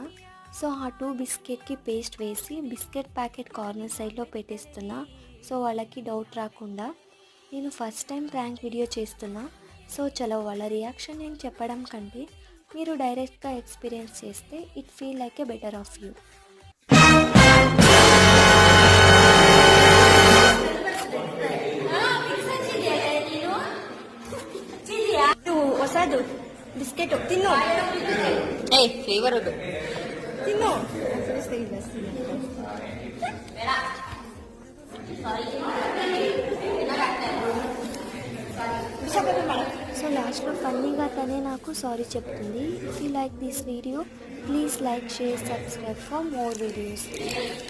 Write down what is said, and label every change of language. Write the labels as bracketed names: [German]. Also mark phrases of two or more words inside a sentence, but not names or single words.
[Telugu] సో ఆ 2 బిస్కెట్కి పేస్ట్ వేసి [English] biscuit packet corner [Telugu] సైడ్లో పెట్టేస్తున్నా. సో వాళ్ళకి డౌట్ రాకుండా. నేను [English] first time frank video [Telugu] చేస్తున్నా. సో చలో వాళ్ళ రియాక్షన్ నేను చెప్పడం కంటే మీరు డైరెక్ట్గా ఎక్స్పీరియన్స్ చేస్తే [English] it feel like a better of you. [Kannada] ಹೊಸದು ಬಿಸ್ಕೆಟ್ ತಿನ್ನು. ಫ್ಲೇವರ್ ಅದು ತಿನ್ನು. [Telugu] సో లాస్ట్లో ఫన్నీగా తనే నాకు సారీ చెప్తుంది. [English] If you like this video please like, share, subscribe for more videos.